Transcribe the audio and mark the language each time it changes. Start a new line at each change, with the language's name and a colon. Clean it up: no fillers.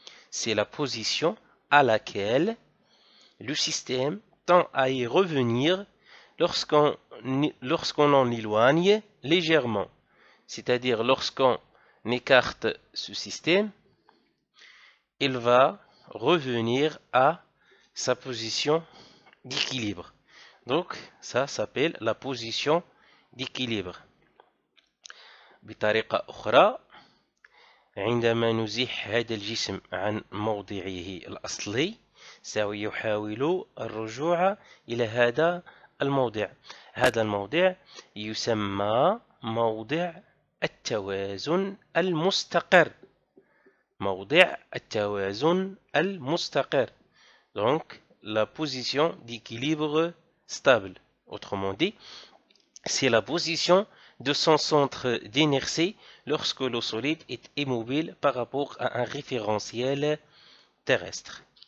French: C'est la position à laquelle le système tend à y revenir lorsqu'on en éloigne légèrement. C'est-à-dire lorsqu'on écarte ce système, il va revenir à sa position d'équilibre. Donc, ça s'appelle la position d'équilibre.
Arabic: بطريقة أخرى عندما نزيح هذا الجسم عن موضعه الأصلي سيحاول الرجوع إلى هذا الموضع. هذا الموضع يسمى موضع التوازن المستقر. موضع التوازن المستقر.
French: Donc, la position d'équilibre stable. Autrement dit, c'est la position de son centre d'inertie lorsque le solide est immobile par rapport à un référentiel terrestre.